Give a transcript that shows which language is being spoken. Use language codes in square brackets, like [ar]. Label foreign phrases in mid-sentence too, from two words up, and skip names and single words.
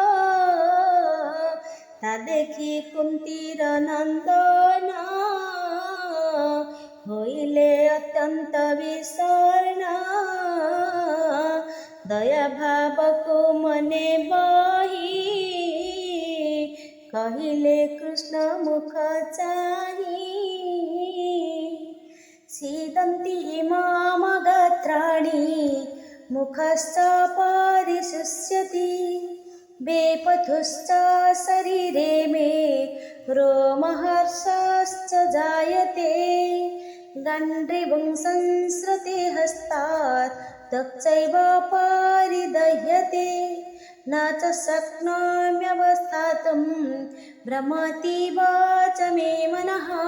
[or] ତା ଦେଖି କୁନ୍ତୀର ନନ୍ଦନ ହୋଇଲେ ଅତ୍ୟନ୍ତ ବିଷର୍ଣ୍ଣ, ଦୟାଭାବକୁ ମନେ ବହି କହିଲେ କୃଷ୍ଣ ମୁଖ ଚାହିଁ, [sa] सीदन्ति इमाम गात्राणि मुखश्च परिशुष्यति, वेपथुश्च शरीरे मे रोमहर्षश्च जायते, गाण्डीवं संसृते हस्तात् त्वक्चैव परिदह्यते, न च शक्नोम्यवस्थातुं भ्रमतीव च मे मनः।